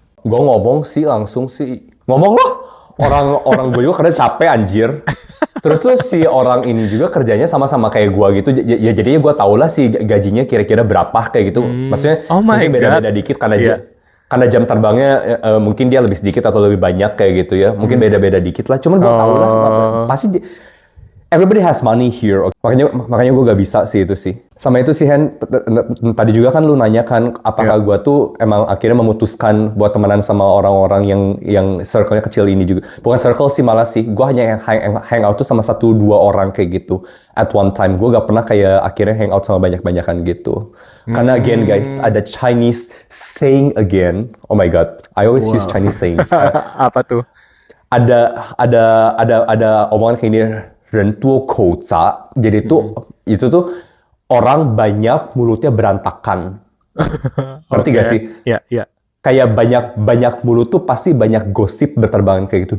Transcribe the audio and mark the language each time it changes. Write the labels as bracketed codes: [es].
[id] Gue ngomong sih langsung sih, ngomong loh. Orang gue juga karena capek anjir. Terus tuh si orang ini juga kerjanya sama-sama kayak gue gitu. Ya jadinya gue tau lah sih gajinya kira-kira berapa kayak gitu. Maksudnya mungkin beda-beda dikit karena jam terbangnya mungkin dia lebih sedikit atau lebih banyak kayak gitu ya. Mungkin beda-beda dikit lah. Cuman gue tau lah pasti [en] everybody has money here. [id] Makanya gue gak bisa sih itu sih. Sama itu sih Hen, tadi juga kan lu nanya kan apakah gue tuh emang akhirnya memutuskan buat temenan sama orang-orang yang circle-nya kecil ini juga. Bukan circle sih malah sih, gue hanya hangout tuh sama 1-2 orang kayak gitu [en] at one time. [id] Gue gak pernah kayak akhirnya hangout sama banyak-banyakan gitu. Karena again guys, ada Chinese saying again. [en] Oh my god, I always use Chinese sayings. [id] Apa tuh? Ada omongan kayak ini, [zh] 人多口杂. [id] Jadi itu tuh orang banyak mulutnya berantakan. Ngerti gak sih? Iya. Kayak banyak mulut tuh pasti banyak gosip berterbangan kayak gitu.